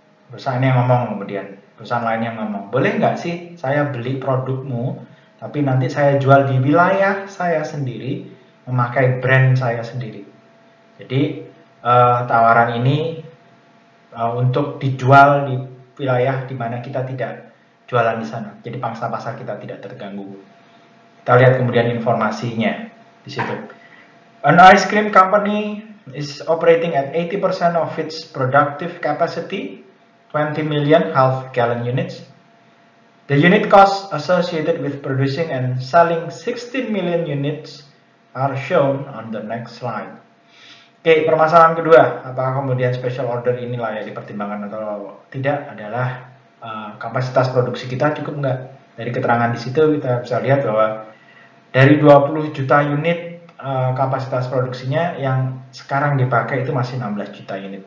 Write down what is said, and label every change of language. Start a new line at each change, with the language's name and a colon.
Indonesian: Perusahaan yang ngomong kemudian, perusahaan lain yang ngomong, boleh nggak sih saya beli produkmu, tapi nanti saya jual di wilayah saya sendiri, memakai brand saya sendiri. Jadi tawaran ini untuk dijual di wilayah di mana kita tidak jualan di sana. Jadi pangsa pasar kita tidak terganggu. Kita lihat kemudian informasinya di situ.
English: An ice cream company is operating at 80% of its productive capacity, 20 million half-gallon units. The unit costs associated with producing and selling 16 million units are shown on the next slide.
Indonesian: Oke, permasalahan kedua, apakah kemudian special order ini layak dipertimbangkan atau tidak adalah kapasitas produksi kita cukup nggak? Dari keterangan di situ kita bisa lihat bahwa dari 20 juta unit kapasitas produksinya yang sekarang dipakai itu masih 16 juta unit.